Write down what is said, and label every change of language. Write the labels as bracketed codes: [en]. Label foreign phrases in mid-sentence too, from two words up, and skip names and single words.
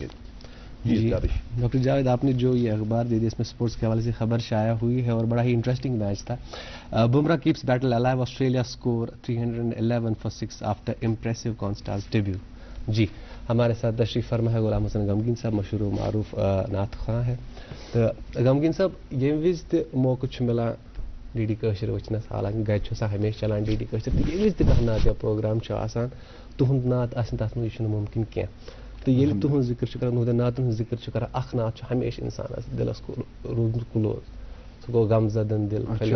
[ur] جی ڈاکٹر جاوید، آپ نے جو یہ اخبار دے دی اس میں سپورٹس کے حوالے سے خبر شائع ہوئی ہے اور بڑا ہی انٹرسٹنگ میچ تھا۔ [en] Bumrah keeps battle alive, Australia score 311 for 6 after impressive Konstas debut. [ur] جی ہمارے ساتھ تشریف فرما ہے غلام حسن غمگین صاحب، مشہور و معروف نعت خواں ہے۔ تو غمگین صاحب، [ks] یم وز تہ موقع ملان DD کٲشِر وٕچھنَس، حالانکہ گرِ چھُ آسان ہمیشہ چلان DD کٲشِر، تہٕ ییٚلہِ تہِ کانٛہہ نعت یا پروگرام چھُ آسان تُہُنٛد نعت آسہِ نہٕ تَتھ منٛز، یہِ چھُنہٕ مُمکِن کینٛہہ۔ تہٕ ییٚلہِ تُہُنٛد ذِکر چھُ کران، تُہنٛدٮ۪ن نعتن ہُنٛد ذِکر چھُ کران، اکھ نعت چھُ ہمیشہ اِنسانس دِلس روٗدمُت کلوز، سُہ گوٚو غم زدن دِل۔